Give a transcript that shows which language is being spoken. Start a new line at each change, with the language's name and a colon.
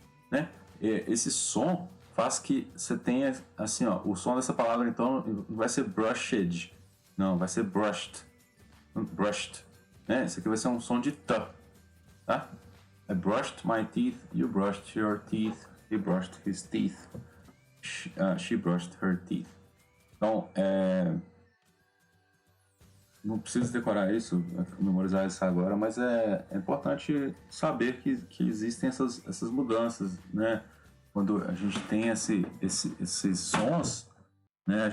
Portuguese: Né? Esse som faz que você tenha, assim, ó. O som dessa palavra, então, não vai ser brushed. Não, vai ser brushed. Brushed. Né? Esse aqui vai ser um som de T, tá?
English: I brushed my teeth, you brushed your teeth, he brushed his teeth, she brushed her teeth.
Portuguese: Então, não preciso decorar isso, memorizar isso agora, mas é importante saber que existem essas mudanças, né? Quando a gente tem esses sons, né?